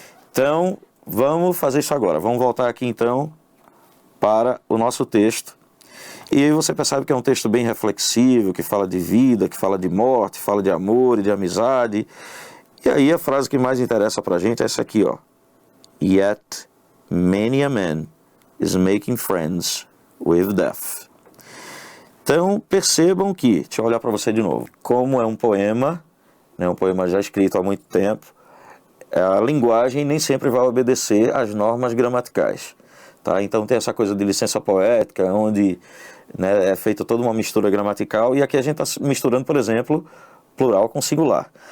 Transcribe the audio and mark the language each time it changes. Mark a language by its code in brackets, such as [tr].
[pt] Então, vamos fazer isso agora. Vamos voltar aqui então para o nosso texto. E aí você percebe que é um texto bem reflexivo, que fala de vida, que fala de morte, fala de amor e de amizade. E aí a frase que mais interessa pra gente é essa aqui, ó. [en] Yet many a man is making friends with death. [pt] Então percebam que, deixa eu olhar para você de novo, como é um poema, né, um poema já escrito há muito tempo, a linguagem nem sempre vai obedecer às normas gramaticais. Tá? Então tem essa coisa de licença poética, onde, né, é feita toda uma mistura gramatical, e aqui a gente está misturando, por exemplo, plural com singular.